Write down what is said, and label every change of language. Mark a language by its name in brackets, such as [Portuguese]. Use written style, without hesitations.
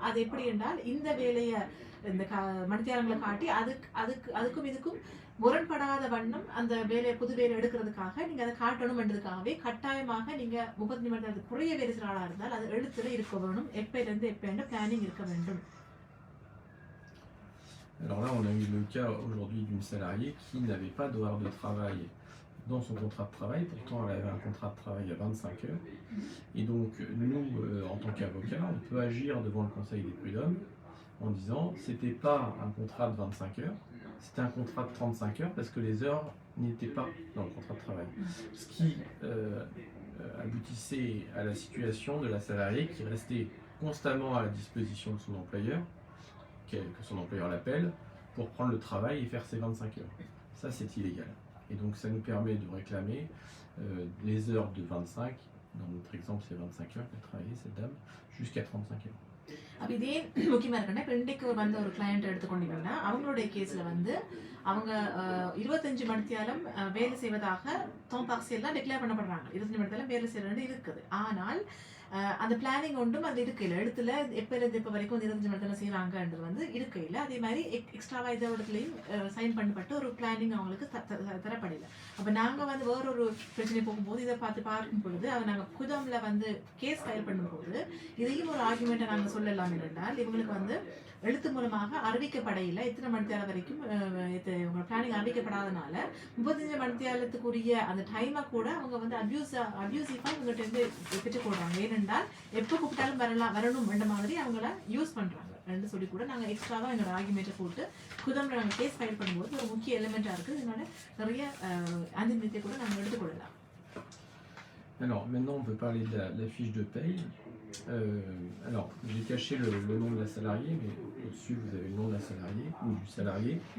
[Tamil] அது எப்படி என்றால் இந்த வேலையை இந்த மணித்தியாலங்களை காட்டி அதுக்கும் இதுக்கும் முரண்படாத வண்ணம் அந்த வேலையை புது வேலை எடுக்கிறதுக்காக நீங்க அதை காட்டணும்ன்றதுக்காகவே கட்டாயமாக நீங்க 35 மணி நேரத்துக்கு குறைய வேலை செய்கிற ஆளா இருந்தால் அது எழுத்துல இருக்க வேணும். எப்பயிலிருந்து எப்ப பிளானிங் இருக்க வேண்டும். [French] Alors là, on a eu le cas aujourd'hui d'une salariée qui n'avait pas d'horaire de travail dans son contrat de travail. Pourtant, elle avait un contrat de travail à 25 heures. Et donc, nous, en tant qu'avocats, on peut agir devant le Conseil des prud'hommes en disant c'était pas un contrat de 25 heures, c'était un contrat de 35 heures parce que les heures n'étaient pas dans le contrat de travail. Ce qui aboutissait à la situation de la salariée qui restait constamment à la disposition de son employeur, que son employeur l'appelle, pour prendre le travail et faire ses 25 heures. Ça, c'est illégal. Et donc, ça nous permet de réclamer les heures de 25, dans notre exemple, c'est 25 heures qu'elle a travaillé, cette dame, jusqu'à 35 heures. [Tamil] அப்போ இதே முக்கியமாக இருக்குன்னா இப்போ இன்றைக்கு வந்து ஒரு client எடுத்துக்கொண்டீங்கன்னா அவங்களுடைய கேஸில் வந்து அவங்க 25 மணித்தியாலம் வேலை செய்வதாக டோம் பார்சியெல்லாம் டிக்ளேர் பண்ணப்படுறாங்க. 25 மணித்தியாலம் வேலை செய்யறது இருக்குது. ஆனால் அந்த பிளானிங் ஒன்றும் அது இருக்கையில் எழுத்துல எப்போலேருந்து எப்போ வரைக்கும் 25 மணித்தியாலம் செய்கிறாங்கன்றது வந்து இருக்கையில் அதே மாதிரி எக்ஸ்ட்ராவாக இதை இடத்துலையும் சைன் பண்ணப்பட்டு ஒரு பிளானிங் அவங்களுக்கு தரப்படலை. அப்போ நாங்கள் வந்து வேறொரு பிரச்சனை போகும்போது இதை பார்க்கும் பொழுது அதை நாங்கள் குதமில் வந்து கேஸ் ஃபைல் பண்ணும்போது இதையும் ஒரு ஆர்குமெண்ட்டை நாங்கள் சொல்லலாம் என்றால் இவங்களுக்கு வந்து எழுத்து மூலமாக அறிவிக்கப்படையில எத்தனை மணித்தியாலம் வரைக்கும் உங்களோட பிளானிங் அறிவிக்கப்படாதனால 35 மணித்தியாலத்துக்குரிய அந்த டைமை கூட அவங்க வந்து அபியூசிவா இவங்ககிட்ட இருந்து பெற்றுக்கொள்றாங்க. ஏனென்றால் எப்போ கூப்பிட்டாலும் வரணும் என்ற மாதிரி அவங்கள யூஸ் பண்றாங்க சொல்லி கூட நாங்கள் எக்ஸ்ட்ராவா எங்களோட ஆர்குமெண்ட்டை போட்டு குதம்ல நாங்கள் கேஸ் ஃபைல் பண்ணும்போது ஒரு முக்கிய எலிமெண்டா இருக்கு. இதனால நிறைய ஆன்டிமினியத்தை கூட நாங்கள் எடுத்துக்கொள்ளலாம். [French] Alors maintenant on peut parler de la fiche de paye. Alors, j'ai caché le nom de la salariée, mais au-dessus vous avez le nom de la salariée ou du salarié.